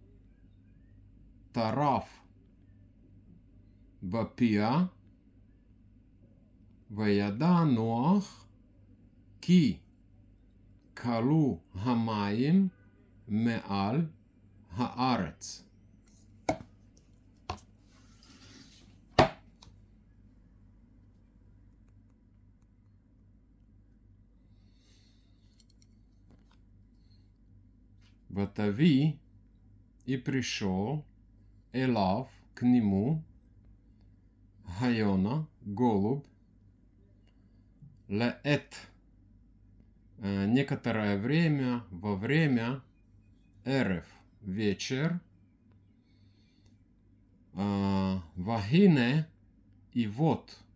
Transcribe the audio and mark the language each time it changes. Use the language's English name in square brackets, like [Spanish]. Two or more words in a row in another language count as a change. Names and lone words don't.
[Hebrew] טרף בפיה, וידע נוח כי כלו המים מעל הארץ. [Russian] ותביא и пришел элав к нему Хайона, голубь, леэт, некоторое время, во время, эрев, вечер, вагине, и вот,